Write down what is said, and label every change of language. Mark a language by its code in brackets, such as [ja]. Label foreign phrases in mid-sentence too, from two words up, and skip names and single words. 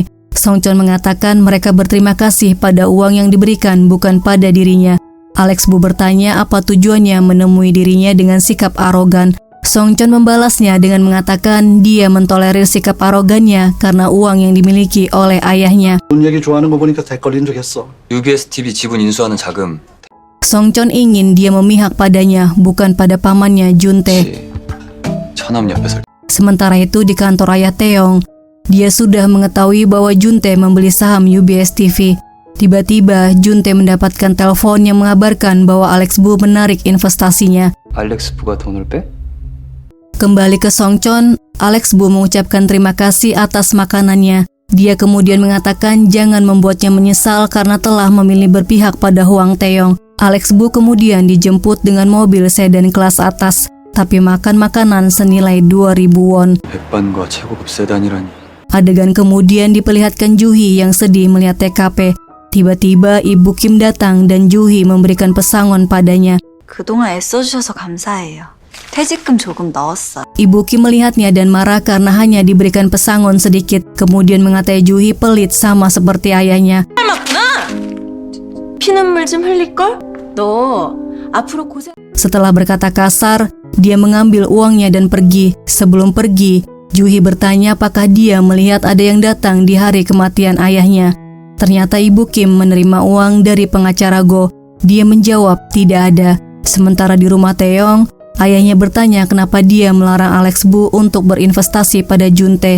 [id] Songchon mengatakan mereka berterima kasih pada uang yang diberikan, bukan pada dirinya. Alex Bu bertanya apa tujuannya menemui dirinya dengan sikap arogan. Songchon membalasnya dengan mengatakan dia mentolerir sikap arogannya karena uang yang dimiliki oleh ayahnya. [ko] UBS TV 지분 인수하는 자금 [id] Songchon ingin dia memihak padanya, bukan pada pamannya Juntae. [ko] 처남 옆에 설 [id] Sementara itu di kantor ayah Taeyong, dia sudah mengetahui bahwa Juntae membeli saham UBS TV. Tiba-tiba Juntae mendapatkan telepon yang mengabarkan bahwa Alex Bu menarik investasinya. [ko] 알렉스부가 돈을 빼? [id] Kembali ke Songchon, Alex Bu mengucapkan terima kasih atas makanannya. Dia kemudian mengatakan jangan membuatnya menyesal karena telah memilih berpihak pada Hwang Taeyong. Alex Bu kemudian dijemput dengan mobil sedan kelas atas, tapi makan makanan senilai 2.000 won. [ko] 백반과 최고급 세단이라니. [id] Adegan kemudian diperlihatkan Juhi yang sedih melihat TKP. Tiba-tiba Ibu Kim datang dan Juhi memberikan pesangon padanya. [ko] 그동안 애써주셔서 감사해요. 퇴직금 조금 넣었어. [id] Ibu Kim melihatnya dan marah karena hanya diberikan pesangon sedikit. Kemudian mengatai Juhi pelit sama seperti ayahnya. [ko] 피눈물 좀 흘릴걸? 너 앞으로 고생... [id] Setelah berkata kasar, dia mengambil uangnya dan pergi. Sebelum pergi, Juhi bertanya apakah dia melihat ada yang datang di hari kematian ayahnya. Ternyata Ibu Kim menerima uang dari pengacara Go. Dia menjawab tidak ada. Sementara di rumah Taeyong, Ayahnya bertanya kenapa dia melarang Alex Bu untuk berinvestasi pada Juntae.